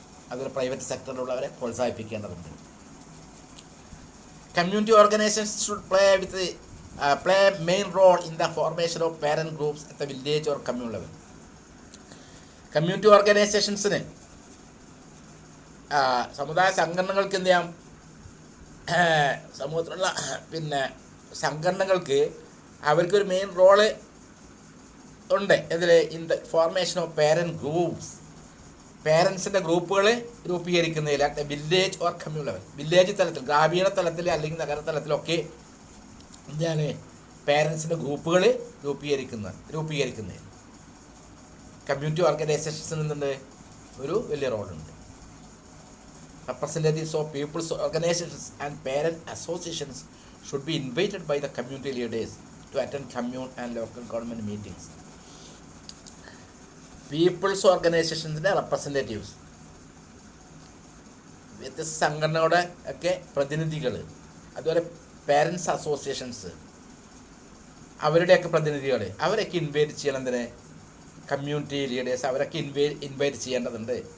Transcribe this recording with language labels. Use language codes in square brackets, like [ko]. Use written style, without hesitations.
[ml] അതുപോലെ private സെക്ടറിലുള്ളവരെ പ്രോത്സാഹിപ്പിക്കേണ്ടതുണ്ട്. [en] Community organisations should play a main role in the formation of parent groups at the village or commune level. [ml] Community ഓർഗനൈസേഷൻസിന് സമുദായ സംഘടനകൾക്ക് എന്ത് ചെയ്യാം, സമൂഹത്തിലുള്ള സംഘടനകൾക്ക് അവർക്കൊരു മെയിൻ റോള് ഉണ്ട്. ഇതിൽ [en] in the formation of parent groups, [ml] പേരൻസിൻ്റെ ഗ്രൂപ്പുകൾ രൂപീകരിക്കുന്നതിൽ [en] at village or commune level, [ml] village തലത്തിൽ, ഗ്രാമീണ തലത്തിൽ അല്ലെങ്കിൽ നഗര തലത്തിലൊക്കെ എന്താണ് പേരൻസിൻ്റെ ഗ്രൂപ്പുകൾ രൂപീകരിക്കുന്നത് കമ്മ്യൂണിറ്റി ഓർഗനൈസേഷൻസിൽ നിന്നുണ്ട് ഒരു വലിയ റോളുണ്ട്. [en] Representatives of people's organizations and parent associations should be invited by the community leaders to attend commune and local government meetings. [ml] People's ഓർഗനൈസേഷൻസിൻ്റെ representatives, വ്യത്യസ്ത സംഘടനകളുടെ ഒക്കെ പ്രതിനിധികൾ, അതുപോലെ പേരൻസ് അസോസിയേഷൻസ് അവരുടെയൊക്കെ പ്രതിനിധികൾ, അവരൊക്കെ ഇൻവൈറ്റ് ചെയ്യണം. എന്തിന്, കമ്മ്യൂണിറ്റി ലീഡേഴ്സ് അവരൊക്കെ ഇൻവൈറ്റ് ചെയ്യേണ്ടതുണ്ട്.